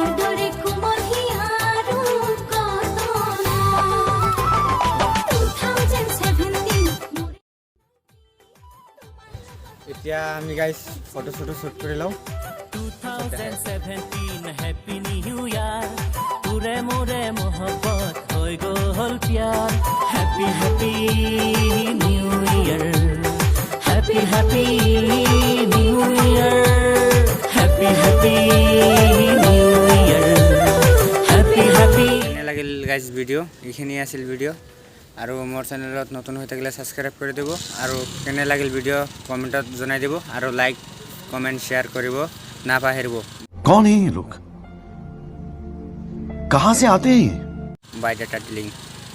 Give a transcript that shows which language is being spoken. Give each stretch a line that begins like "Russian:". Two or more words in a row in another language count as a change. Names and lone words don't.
Assamese: এতিয়া আমি
English: guys photo shoot
Assamese: কৰি লওঁ
English: 2017 Happy New Year
Assamese: তোৰে মোৰে মহব্বত হৈ গ'ল প্যাৰ
English: Happy, happy New Year Happy, happy New Year Happy, happy New Year Happy, happy
Assamese: কেনে লাগিল
English: guys video'
Assamese: এইখিনি আছিল ভিডিঅ' আৰু মোৰ চেনেলত নতুন হৈ থাকিলে ছাবস্ক্ৰাইব কৰি দিব আৰু কেনে লাগিল ভিডিঅ' কমেণ্টত জনাই দিব আৰু
English: like comment share
Assamese: কৰিব নাপাহৰিব
Hindi: कौन है ये लोग कहां से आते हैं বাই ডাটা লিংক